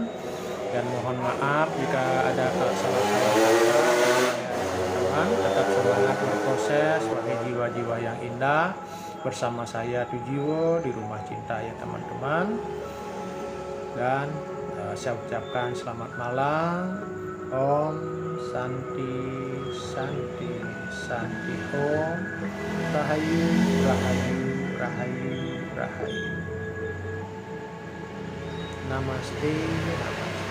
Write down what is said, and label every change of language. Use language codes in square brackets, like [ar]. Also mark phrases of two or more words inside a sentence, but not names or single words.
[id] Dan mohon maaf jika ada salah-salah kata teman-teman. Tetap semangat berproses sebagai jiwa-jiwa yang indah bersama saya Tujiwo di Rumah Cinta ya teman-teman. Dan saya ucapkan selamat malam. [sa] Om Santi Santi Santi Om [ban] Rahayu Rahayu Rahayu Rahayu. [sa] Namaste, namaste.